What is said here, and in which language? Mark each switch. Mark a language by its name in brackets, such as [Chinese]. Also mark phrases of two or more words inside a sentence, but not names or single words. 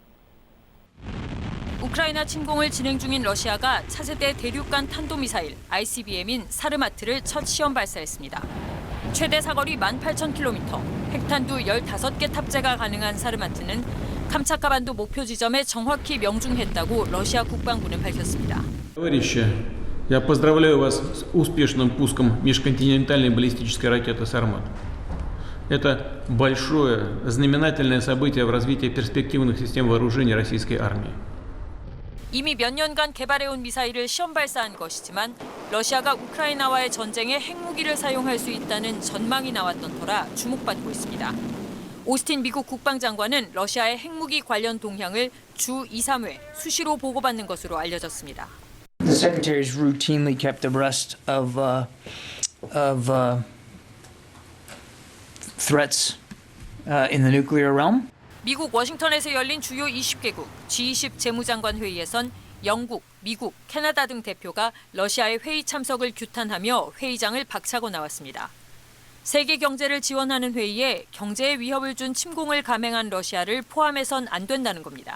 [Korean] 우크라이나 침공을 진행 중인 러시아가 차세대 대륙간 탄도미사일 ICBM인 사르마트를 첫 시험 발사했습니다. 최대 사거리 18,000km, 핵탄두 15개 탑재가 가능한 사르마트는 캄차카 반도 목표 지점에 정확히 명중했다고 러시아 국방부는 밝혔습니다. [Russian] Товарищи, я поздравляю вас с успешным пуском межконтинентальной баллистической ракеты «Сармат». Это большое, знаменательное событие в развитии перспективных систем вооружений российской армии. [Korean] 이미 몇 년간 개발해온 미사일을 시험 발사한 것이지만 러시아가 우크라이나와의 전쟁에 핵무기를 사용할 수 있다는 전망이 나왔던 터라 주목받고 있습니다. 오스틴 미국 국방장관은 러시아의 핵무기 관련 동향을 주 2, 3회 수시로 보고받는 것으로 알려졌습니다. [English] The secretaries routinely kept abreast of threats in the nuclear realm. [Korean] 미국 워싱턴에서 열린 주요 20개국 G20 재무장관 회의에선 영국, 미국, 캐나다 등 대표가 러시아의 회의 참석을 규탄하며 회의장을 박차고 나왔습니다. 세계 경제를 지원하는 회의에 경제에 위협을 준 침공을 감행한 러시아를 포함해선 안 된다는 겁니다.